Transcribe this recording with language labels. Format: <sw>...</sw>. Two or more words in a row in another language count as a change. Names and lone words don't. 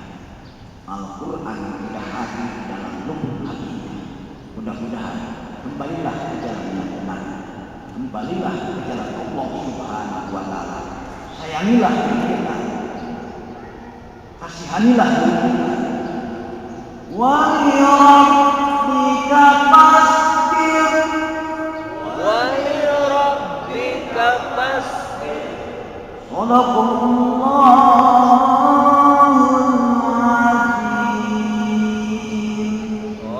<id>Al-Quran tidak hadir dalam lubuk hatinya. Mudah-mudahan kembalilah ke jalan yang benar, kembalilah ke jalan Allah</id> <ar>سبحانه وتعالى,</ar> <id>sayangilah diri kita, kasihanilah diri kita.</id> <ar>ولربك فاصبر, ولربك فاصبر. صدق الله العظيم.</ar>